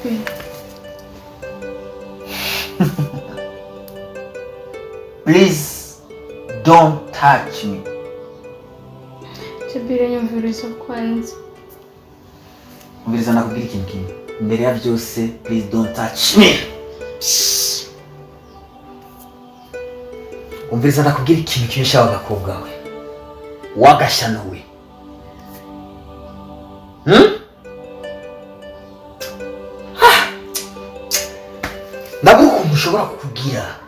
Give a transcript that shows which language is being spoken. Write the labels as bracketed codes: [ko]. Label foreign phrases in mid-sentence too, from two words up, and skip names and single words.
[en] Please don't touch me. [rn] Jabiri nyumviriza kwanza. Umviriza nakubwira ikintu kimwe. Mbere ya byose, [en] please don't touch me. [rn] Umviriza nakubwira ikintu kimwe shaho gakobwa we. Wagashana we. Ndabura ukuntu ushobora kukubwira.